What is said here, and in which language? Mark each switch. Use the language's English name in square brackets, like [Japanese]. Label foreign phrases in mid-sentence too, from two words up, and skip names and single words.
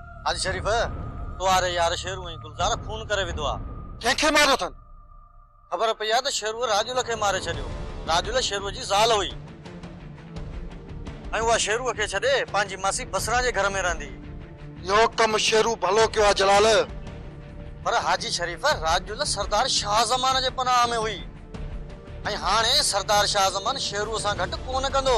[Sindhi] हाजी शरीफ तो आ रहे यार शेरू ही गुलजार खून करे विधवा कंहिंखे मारियो अथनि? खबर पई आहे त शेरू राजुल खे मारे छॾियो। राजुल शेरू जी ज़ाल हुई ऐं उहा शेरू खे छॾे पंहिंजी मासी बसरा जे घर में रहंदी। इहो कमु शेरू भलो कयो आहे जलाल। पर हाजी शरीफ राजुल सरदार शाह ज़मान जे पनाह में हुई ऐं हाणे सरदार शाह ज़मान शेरू सां घटि कोन कंदो।